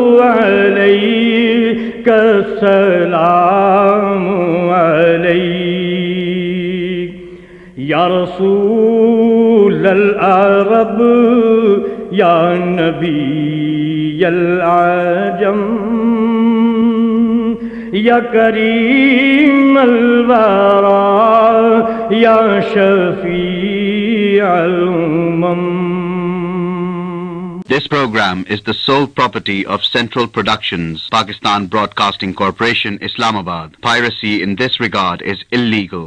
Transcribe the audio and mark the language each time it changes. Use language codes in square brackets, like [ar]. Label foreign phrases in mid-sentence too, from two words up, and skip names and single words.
[ar] علیک السلام علیک یا رسول العرب یا نبی العجم یا کریم الورى یا شفیع الامم. [en] This program is the sole property of Central Productions, Pakistan Broadcasting Corporation, Islamabad. Piracy in this regard is illegal.